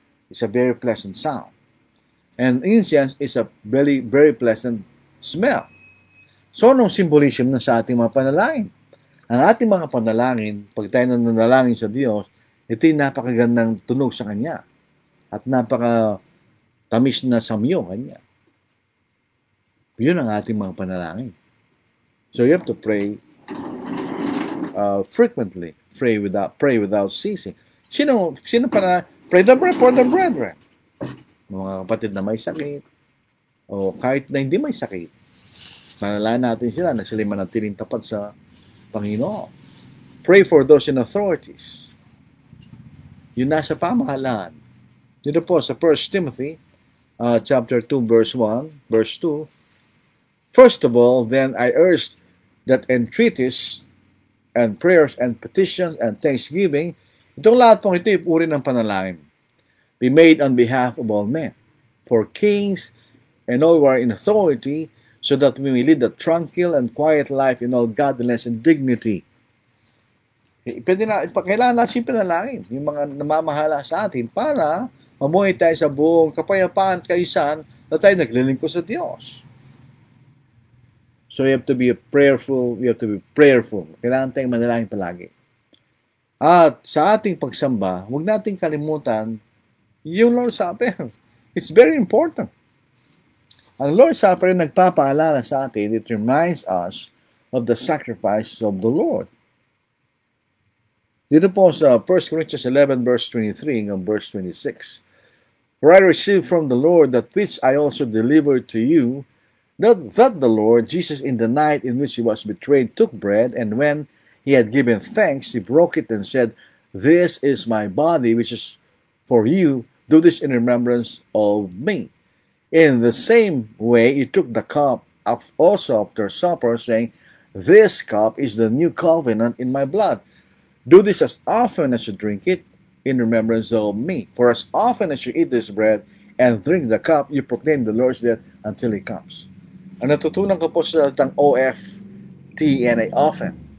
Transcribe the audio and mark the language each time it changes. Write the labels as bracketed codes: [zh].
[en] It's a very pleasant sound. And incense is a very, very pleasant smell. [tl] So, anong symbolism na sa ating mga panalangin? Ang ating mga panalangin, pag tayo nananalangin sa Diyos, ito'y napakagandang tunog sa Kanya. At napakatamis na samyo Kanya. Yun ang ating mga panalangin. [en] So you have to pray frequently. Pray without ceasing. Sino pray for the brethren. [tl] Mga kapatid na may sakit. O kahit na hindi may sakit. Manalangin natin sila na sila manatiling tapat sa Panginoon. [en] Pray for those in authorities. [tl] Yun nasa pamahalaan. Dito po sa [en] 1 Timothy chapter 2 verse 1, verse 2, first of all, then I urge that entreaties and prayers and petitions and thanksgiving, [tl] itong lahat pong ito uri ng panalangin, [en] be made on behalf of all men, for kings and all who are in authority, so that we may lead a tranquil and quiet life in all godliness and dignity. [tl] Kailangan natin panalangin, yung mga namamahala sa atin, para mamuhay tayo sa buong kapayapaan, kaysan na tayo naglilingkod sa Diyos. [en] So you have to be prayerful. [tl] Kailangan tayong manalangin palagi. At sa ating pagsamba, huwag nating kalimutan yung Lord's Supper. [en] It's very important. [tl] Ang Lord's Supper nagpapaalala sa atin, [en] it reminds us of the sacrifice of the Lord. [tl] Dito po sa 1 Corinthians 11 verse 23 hanggang verse 26. [en] For I received from the Lord that which I also delivered to you, that the Lord Jesus in the night in which he was betrayed took bread, and when he had given thanks, he broke it and said, this is my body which is for you. Do this in remembrance of me. In the same way, he took the cup also after supper, saying, This cup is the new covenant in my blood. Do this as often as you drink it in remembrance of me. For as often as you eat this bread and drink the cup, you proclaim the Lord's death until He comes. [tl] Ang natutunan ko po sa salitang OFTNA, often.